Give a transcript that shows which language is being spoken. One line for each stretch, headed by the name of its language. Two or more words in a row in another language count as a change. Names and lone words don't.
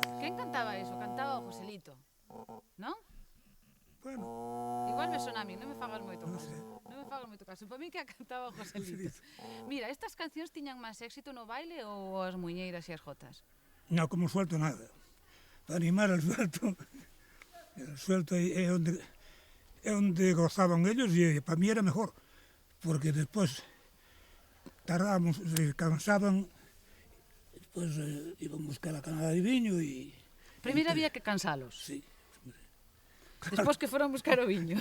Galician: Quen cantaba iso? Cantaba o Joselito, non? Bueno, Igual me sona a mí, non me fagas moito non caso. sei. Non me fagas moito caso. Para mí que a cantaba o Joselito. Mira, estas cancións tiñan máis éxito no baile ou as muñeiras e as jotas?
Spanish: no como suelto nada. Para animar al suelto, el suelto
Galician: é onde gozaban ellos e para mí era mejor, porque despois tardábamos, se cansaban, despois iban buscar a canada de viño e... Primeiro había que cansalos, Sí. despois que foron buscar o viño.